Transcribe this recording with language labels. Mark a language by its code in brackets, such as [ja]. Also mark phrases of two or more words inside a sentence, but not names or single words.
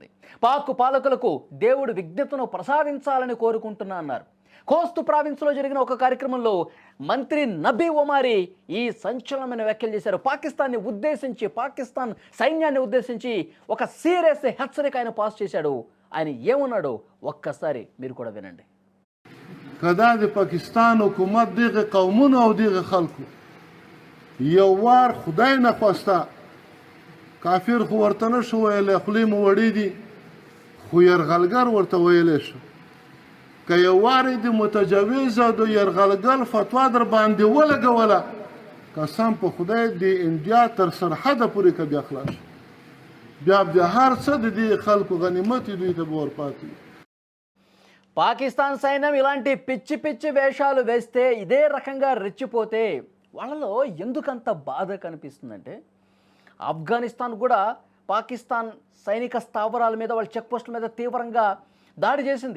[te] పాక్ పాలకులకు దేవుడు విజ్ఞతను ప్రసాదించాలని కోరుకుంటున్నా అన్నారు. కోస్తు ప్రావిన్స్లో జరిగిన ఒక కార్యక్రమంలో మంత్రి నబీ ఒమారీ ఈ సంచలనమైన వ్యాఖ్యలు చేశారు. పాకిస్తాన్ సైన్యాన్ని ఉద్దేశించి ఒక సీరియస్ హెచ్చరిక ఆయన పాస్ చేశాడు. ఆయన ఏమన్నాడో ఒక్కసారి మీరు కూడా వినండి. [ps] کدا د پاکستان حکومت دغه قومونو او دغه خلکو یو وار خدای نه خواسته کافر خو ورته نه شو ویلی، خولې مو وړې دي، خو یرغلګر ورته ویلی شو. که یو وار د متجاوز او د یرغلګر فتوا در باندې ولګوله، قسم په خدای د انډیا تر سرحده پورې که بیا خلاص شو، بیا د هر څه د دې خلکو غنیمت دوی ته به ورپاتې. [te] పాకిస్తాన్ సైన్యం ఇలాంటి పిచ్చి పిచ్చి వేషాలు వేస్తే, ఇదే రకంగా రెచ్చిపోతే వాళ్ళలో ఎందుకంత బాధ కనిపిస్తుందంటే, ఆఫ్ఘనిస్తాన్ కూడా పాకిస్తాన్ సైనిక స్థావరాల మీద, వాళ్ళ చెక్ పోస్టుల మీద తీవ్రంగా దాడి చేసింది.